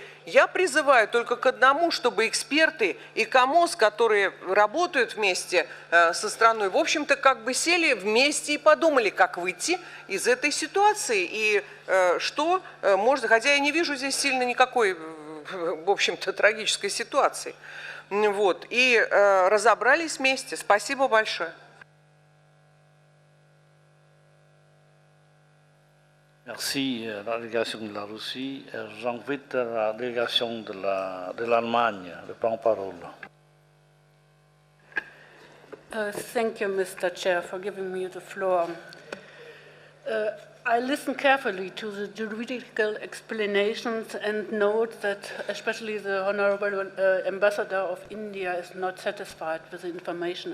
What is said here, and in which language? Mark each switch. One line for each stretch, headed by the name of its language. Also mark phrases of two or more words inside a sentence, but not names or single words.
Russian: Я призываю только к одному, чтобы эксперты и КАМОС, которые работают вместе со страной, в общем-то, как бы сели вместе и подумали, как выйти из этой ситуации и что можно... Хотя я не вижу здесь сильно никакой, в общем-то, трагической ситуации. Вот. И разобрались вместе. Спасибо большое.
French: Merci la délégation de la Russie. J'invite la délégation de l'Allemagne de prendre parole.
English: Thank you, Mr. Chair, for giving me the floor. I listened carefully to the juridical explanations and note that especially the Honorable Ambassador of India is not satisfied with the information.